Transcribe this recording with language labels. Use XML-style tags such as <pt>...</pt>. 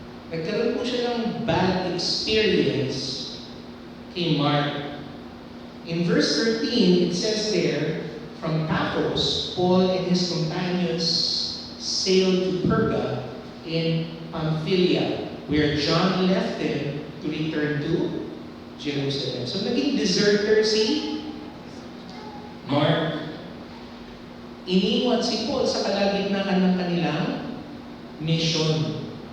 <tl>Nagkaroon po siya ng</tl> <en>bad experience</en> <tl>kay Mark.</tl> <en>In verse 13, it says there, from Paphos, Paul and his companions sailed to Perga in Pamphylia, where John left them to return to Jerusalem.</en> <tl>So naging deserter si Mark. Iniwan si Paul sa kalagitnaan ng kanilang mission.</tl>